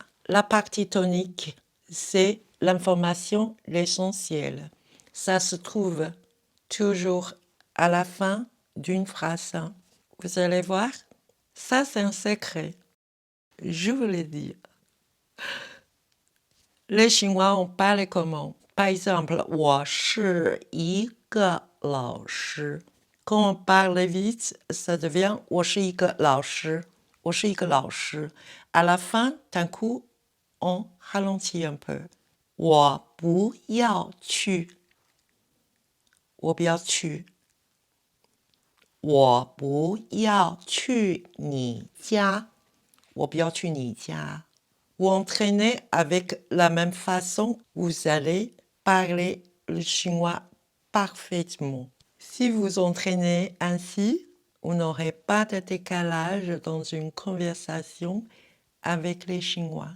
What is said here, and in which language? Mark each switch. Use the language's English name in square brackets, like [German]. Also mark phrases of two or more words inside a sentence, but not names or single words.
[French] La partie tonique, c'est l'information, l'essentiel. Ça se trouve toujours à la fin d'une phrase. Vous allez voir, ça c'est un secret. Je vous le dis. Les Chinois ont parlé comment? Par exemple, [Chinese] 我是一个老师. [French] Quand on parle vite, ça devient [Chinese] 我是一个老师. 我是一个老师. [French] À la fin, d'un coup, on ralentit un peu. [Chinese] 我不要去. 我不要去. 我不要去你家. 我不要去你家. [French] Vous entraînez avec la même façon, vous allez parler le chinois parfaitement. Si vous entraînez ainsi, vous n'aurez pas de décalage dans une conversation avec les Chinois.